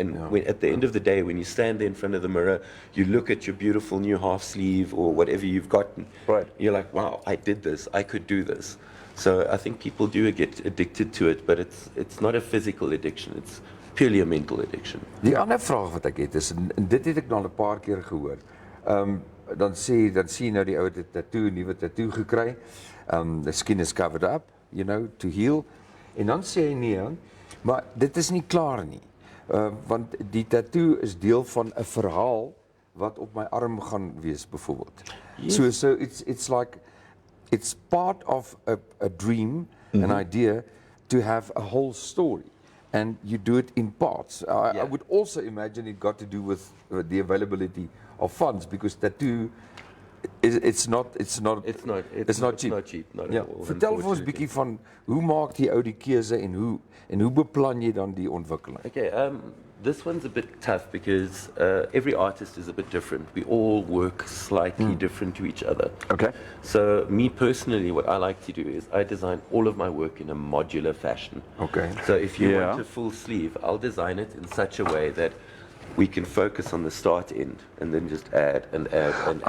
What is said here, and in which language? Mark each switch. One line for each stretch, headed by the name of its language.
English: and yeah. When, at the end of the day, when you stand there in front of the mirror, you look at your beautiful new half sleeve or whatever you've gotten. Right. You're like, wow, I did this. I could do this. So I think people do get addicted to it, but it's not a physical addiction. It's purely a mental addiction.
Afrikaans: Die ander vraag wat ek het is, en dit het ek nou 'n paar keer gehoor. Dan sien jy nou die ou het 'n tattoo, 'n nuwe tattoo gekry.
English: The skin is covered up, you know, to heal.
Afrikaans: En dan sê hy nee, maar dit is nie klaar nie. Want die tattoo is deel van 'n verhaal wat op my arm gaan wees byvoorbeeld.
English: Yes. So it's like it's part of a dream, an idea to have a whole story. And you do it in parts. I would also imagine it got to do with the availability of funds, because tattoo, it's not cheap. Not cheap, not
Afrikaans: Ja, at all. vertel vir ons 'n bietjie van hoe maak die ou die keuse en hoe beplan jy dan die ontwikkeling?
English: Okay, this one's a bit tough because every artist is a bit different. We all work slightly different to each other. Okay. So me personally, what I like to do is I design all of my work in a modular fashion. Okay. So if you Yeah. want a full sleeve, I'll design it in such a way that we can focus on the start end and then just add and add and add.